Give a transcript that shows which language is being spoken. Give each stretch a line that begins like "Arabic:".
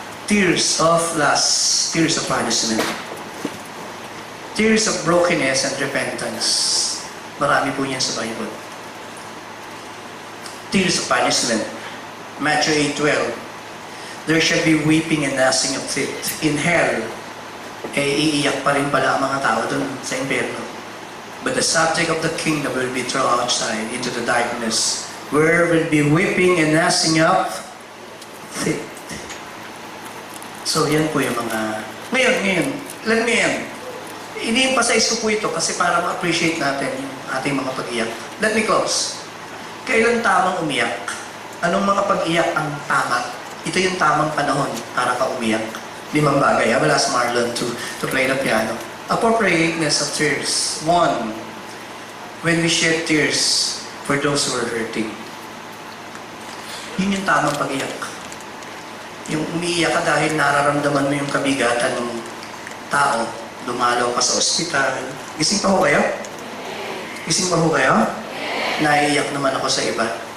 English: Tears of loss, tears of punishment. Tears of brokenness and repentance.
Filipino: Marami po niyan sa Bible.
English: Tears of punishment. Matthew 8:12. There shall be weeping and gnashing of teeth. In hell,
Filipino: iiyak pa rin pala ang mga tao dun sa impyerno.
English: But the subject of the kingdom will be thrown outside into the darkness, where will be weeping and gnashing of teeth.
Filipino: So, yan po yung mga... Ngayon,
English: let me end.
Filipino: Ini-emphasize ko po ito kasi para ma-appreciate natin yung ating mga pag-iyak.
English: Let me close.
Filipino: Kailan tamang umiyak? Anong mga pag-iyak ang tama? Ito yung tamang panahon para ka umiyak. 5 bagay.
English: I will ask Marlon to play the piano. Appropriateness of tears. 1. When we shed tears for those who are hurting.
Filipino: Yun yung tamang pag-iyak. Yung umiiyak ka dahil nararamdaman mo yung kabigatan ng tao. Dumalaw ka sa ospital. Gising pa ho kayo? Gising pa ho kayo? Naiiyak naman ako sa iba.